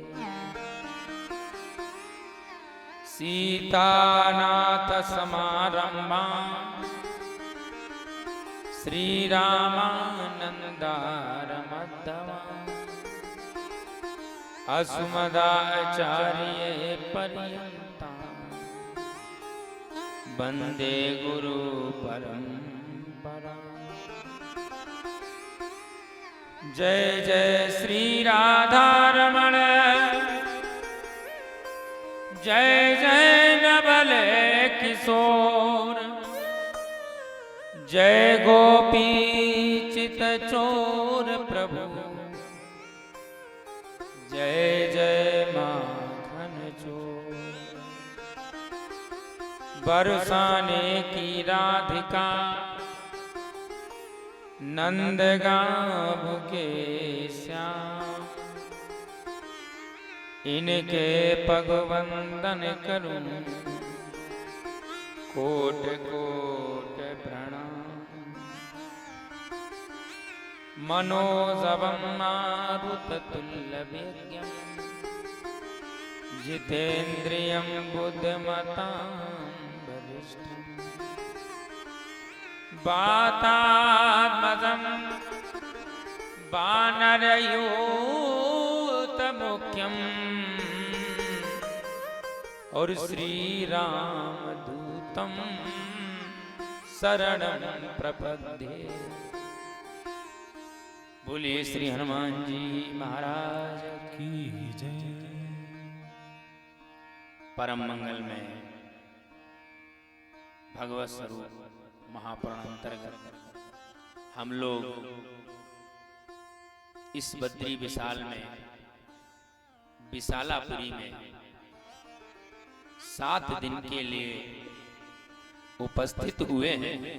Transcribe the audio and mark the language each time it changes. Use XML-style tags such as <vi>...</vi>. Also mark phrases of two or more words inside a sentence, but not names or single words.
<sa>सीतानाथ समारम्भां श्रीरामानन्दारमध्यमाम् अस्मदाचार्य पर्यन्तां वन्दे गुरु परम्परा।</sa> <hi>जय जय श्री राधा रमण, जय जय नवल किशोर, जय गोपी चित चोर प्रभु, जय जय माखन चोर। बरसाने की राधिका नंदगांव के श्याम, इनके पग वंदन करूं कोट कोट प्रणाम।</hi> <sa>मनोजवं मारुततुल्यवेगं जितेन्द्रियं बुद्धिमतां वरिष्ठम्। वातात्मजं वानरयूतमुख्यं और श्री रामदूतं शरणं प्रपद्ये।</sa> <hi>बोलिए श्री हनुमान जी महाराज की जय। परम मंगल में भगवत स्वरूप महापुराण अंतर्गत हम लोग इस बद्री विशाल में विशालापुरी में 7 दिन के लिए उपस्थित हुए हैं</hi>